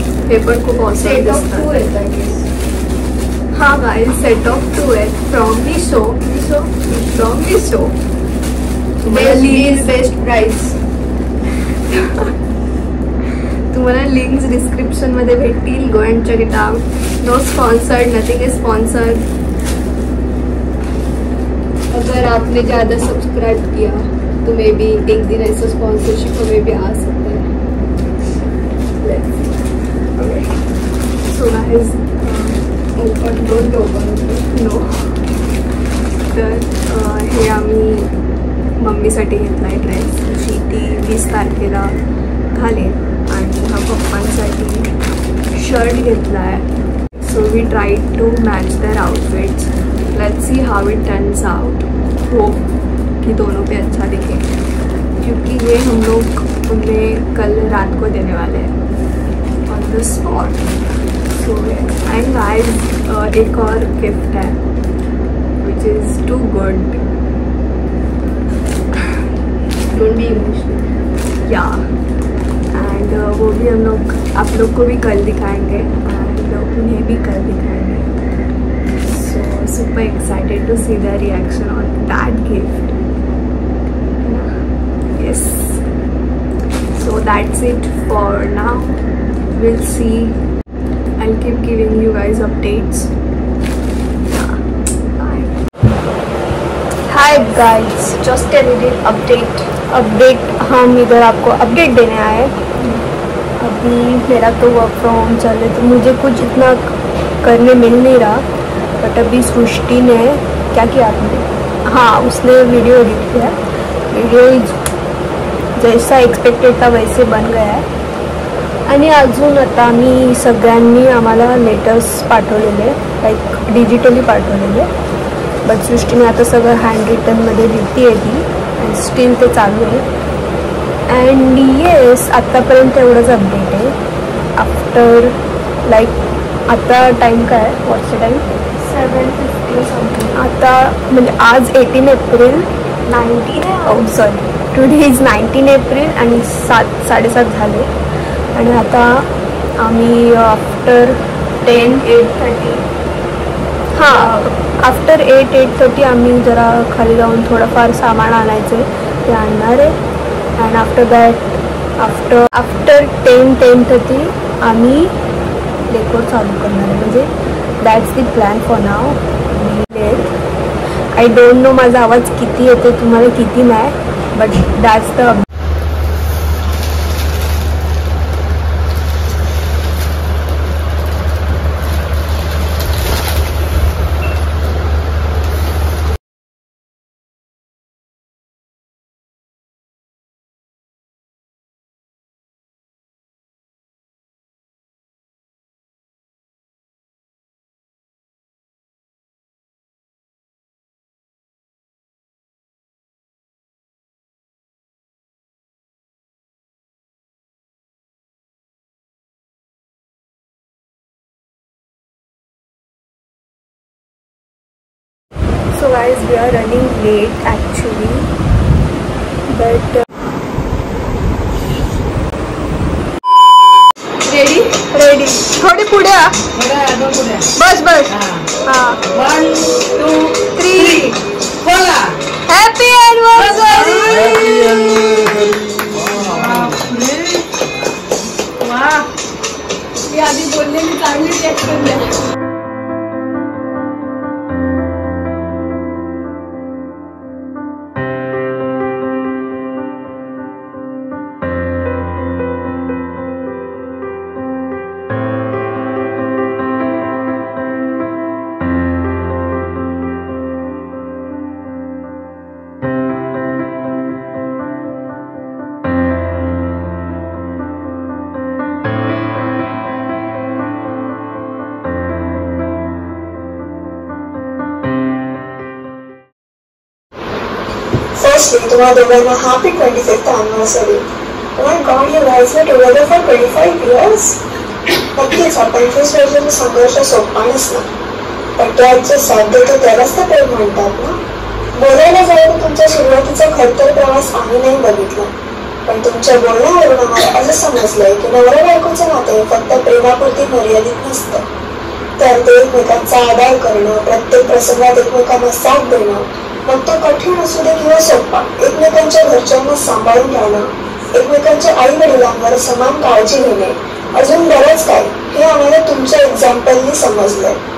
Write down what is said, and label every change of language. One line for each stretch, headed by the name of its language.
Marathi: हे पण खूप ऑसम दिसतात. हा गाईज सेट ऑफ 2 आहेत from Meesho. From Meesho. Best price. तुम्हाला लिंक्स डिस्क्रिप्शन मध्ये भेटतील.
English: Go and check it out. No sponsored, nothing is sponsored.
Hindi: अगर आपने ज़्यादा सब्सक्राइब किया तो
English: may be
Hindi: एक दिन ऐसा स्पॉन्सरशिप में भी आ सकता है.
English: So guys open don't open no.
Marathi: तर हे आम्ही मम्मीसाठी घेतला आहे ड्रेस. जी ती 20 तारखेला घालेल. आणि हा पप्पांसाठी शर्ट घेतला आहे.
English: So we tried to match their outfits. Let's see how it turns out.
Hindi: Hope कि दोनों पे अच्छा दिखे क्योंकि ये हम लोग उन्हें कल रात को देने वाले हैं
English: On the spot. So and guys
Hindi: एक और गिफ्ट है
English: Which is too good. Don't be emotional.
Hindi: या एंड वो भी हम लोग आप लोग को भी कल दिखाएंगे एंड उन्हें भी कल दिखाएंगे.
English: So super excited to see their reaction on that gift. Yes. So that's it for now. We'll see. I'll keep giving you guys updates. Yeah. Bye. Hi guys, just a little update.
Hindi: हम इधर आपको update देने आए. अभी मेरा तो
English: work from home
Hindi: चल रहा है तो मुझे कुछ इतना करने मिल नहीं रहा. बट अभी सृष्टि ने क्या किया आपने. हाँ उसने वीडियो एडिट किया.
Marathi: वीडियो जैसा एक्सपेक्टेड था वैसे बन गया आहे. आणि अजून आता आम्ही सगळ्यांनी आम्हाला लेटर्स पाठवलेले
English: like digitally
Marathi: पाठवलेले. बट सृष्टीने आता सगळं हँड रिटनमध्ये लिहिती आहे ती आणि स्टील ते चालू आहे. अँड येस आत्तापर्यंत एवढंच अपडेट आहे. आफ्टर लाईक आता टाईम काय आहे.
English: What's the time.
Marathi: 7:50 समथिंग. आता म्हणजे आज 18 एप्रिल 19 आहे.
English: sorry today is 19 April
Marathi: आणि 7:30 झाले. आणि आता आम्ही
English: after 8:30
Marathi: हां आफ्टर 8:30 आम्ही जरा खाली जाऊन थोडंफार सामान आणायचं आहे ते आणणार आहे. अँड
English: after that after 10:30
Marathi: आम्ही डेकोर चालू करणार आहे. म्हणजे
English: That's the plan for now. I don't know
Marathi: माझा आवाज किती येते तुम्हाला किती नाही.
English: but that's the So guys, we are running late actually, but ready
Marathi: थोड़ी पुढे आ.
Hindi: बस हाँ 1 2 3 बोला
English: Happy anniversary.
Marathi: वाह मी आधी बोलले मी चांगली रिॲक्शन द्या.
English: Firstly,
Marathi: तुम्हा दोघांना
English: happy 25th anniversary. Oh my God, you guys were together for 25 years.
Marathi: नक्कीच हा 25 वर्षाचा संघर्ष सोपा नसला, पण त्याचे साध्य तो त्यालाच तर प्रेम म्हणतात ना. बोलायला जायला तुमच्या सुरुवातीचा खडतर प्रवास आम्ही नाही बघितला, पण तुमच्या बोलण्यावरून आम्हाला असं समजलंय की नवरा बायकोचं नाते फक्त प्रेमापुरती मर्यादित नसतं, तर ते एकमेकांचा आदर करणं, प्रत्येक प्रसंगात एकमेकांना साथ देणं, मग तो कठीण असू दे किंवा सोपा, एकमेकांच्या घरच्यांना सांभाळून राहणं, एकमेकांच्या आई वडिलांवर समान काळजी घेणे, अजून बरंच काय हे आम्हाला तुमच्या एक्झाम्पलनी समजलंय.